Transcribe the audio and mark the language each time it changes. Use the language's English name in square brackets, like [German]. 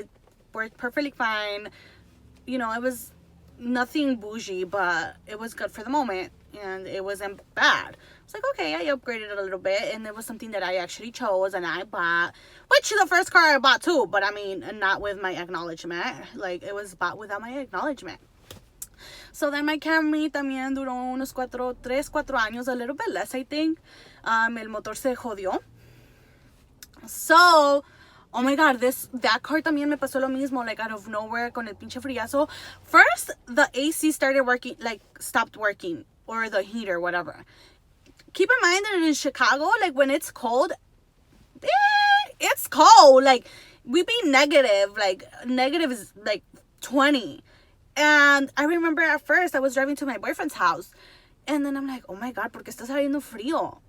[English] It worked perfectly fine. You know, it was nothing bougie, but it was good for the moment, and it wasn't bad. It's like, okay, I upgraded it a little bit, and it was something that I actually chose and I bought, which is the first car I bought too, but I mean, not with my acknowledgement. Like, it was bought without my acknowledgement. So then my Camry [Spanish] también duró unos 4 años, [English] a little bit less, I think. [Spanish] El motor se jodió. [English] So, oh my God, that car [Spanish] también me pasó lo mismo, [English] like, out of nowhere, [Spanish] con el pinche friazo. [English] First, the AC started working, like, stopped working, or the heater, whatever. Keep in mind that in Chicago, like, when it's cold, it's cold. Like, we be negative. Like, negative is, like, 20. And I remember at first, I was driving to my boyfriend's house. And then I'm like, oh my God, [Spanish] ¿por qué está saliendo frío?